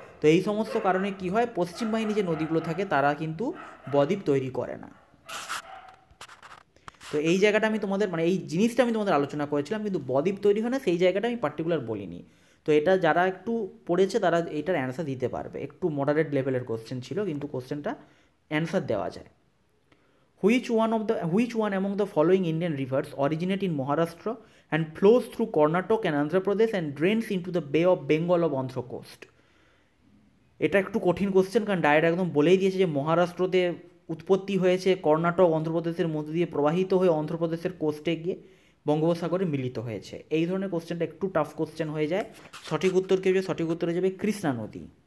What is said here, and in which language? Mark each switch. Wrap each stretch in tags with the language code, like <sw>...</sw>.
<bn>তো এই সমস্ত কারণে কি হয়, পশ্চিম বাহিনী যে নদীগুলো থাকে তারা কিন্তু বদ্বীপ তৈরি করে না। তো এই জায়গাটা আমি তোমাদের মানে এই জিনিসটা আমি তোমাদের আলোচনা করেছিলাম, কিন্তু বদ্বীপ তৈরি হয় না সেই জায়গাটা আমি পার্টিকুলার বলিনি। তো এটা যারা একটু পড়েছে তারা এইটার অ্যান্সার দিতে পারবে। একটু মডারেট লেভেলের কোশ্চেন ছিল, কিন্তু কোশ্চেনটা অ্যান্সার দেওয়া যায়।</bn> <en>Which one among the following Indian rivers originate in Maharashtra and flows through Karnataka and Andhra Pradesh and drains into the Bay of Bengal of Andhra coast?</en> <bn>এটা একটু কঠিন কোশ্চেন, কারণ ডাইরেক্ট একদম বলেই দিয়েছে যে মহারাষ্ট্রতে উৎপত্তি হয়েছে, কর্ণাটক অন্ধ্রপ্রদেশের মধ্যে দিয়ে প্রবাহিত হয়ে অন্ধ্রপ্রদেশের কোস্টে গিয়ে বঙ্গোপসাগরে মিলিত হয়েছে। এই ধরনের কোশ্চেনটা একটু টাফ কোশ্চেন হয়ে যায়। সঠিক উত্তর কী হবে, সঠিক উত্তরে যাবে কৃষ্ণা নদী।</bn>